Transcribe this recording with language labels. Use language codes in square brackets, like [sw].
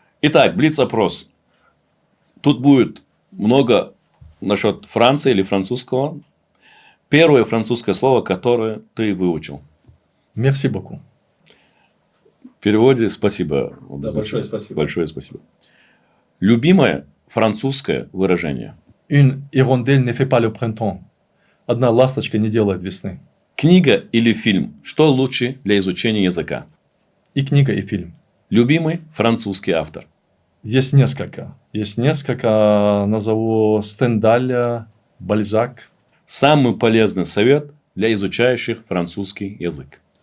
[ru] Итак, блиц-опрос. Тут будет много насчет Франции или французского. Первое французское слово, которое ты выучил. [fr] Merci beaucoup. [ru] В переводе спасибо. Да, большое спасибо. Большое спасибо. Любимое французское выражение. [fr] Une hirondelle ne fait pas le printemps. [ru] Одна ласточка не делает весны. Книга или фильм? Что лучше для изучения языка? И книга, и фильм. Любимый французский автор. Есть несколько. Назову Стендаля, Бальзак. Самый полезный совет для изучающих французский язык.